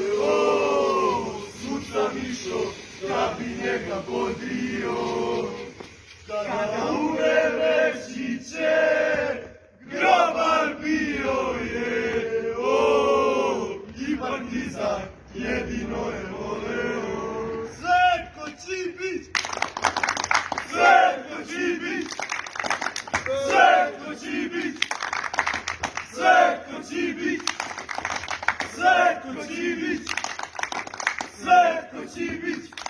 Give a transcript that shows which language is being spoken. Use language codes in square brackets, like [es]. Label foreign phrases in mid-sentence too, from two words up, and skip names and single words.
[sr] Sud sam išao da bi njega podrio. Kada umrem reći će, grobar bio je. I partizan jedino je voleo. Sretko Čibić! Sretko Čibić! Sretko Čibić! Sretko Čibić! Sretko Čibić! Sretko Čibić!